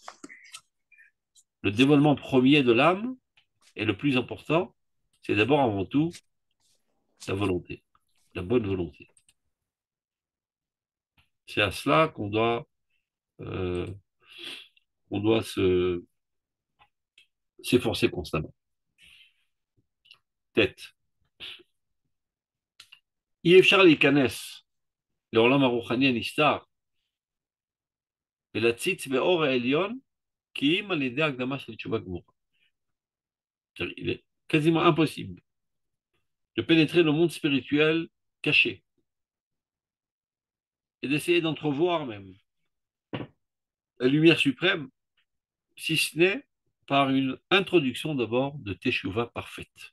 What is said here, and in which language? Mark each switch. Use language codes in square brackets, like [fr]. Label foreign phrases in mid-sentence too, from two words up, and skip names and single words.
[fr] Le développement premier de l'âme, et le plus important, c'est d'abord avant tout la volonté, la bonne volonté. C'est à cela euh, qu'on doit s'efforcer constamment. Tête. [he] אי אפשר להיכנס לעולם הרוחני הנסתר ולהציץ באור העליון כי אם על ידי הקדמה של תשובה גמורה. [fr] Il est quasiment impossible de pénétrer le monde spirituel caché et d'essayer d'entrevoir même la lumière suprême, si ce n'est par une introduction d'abord de Teshuvah parfaite.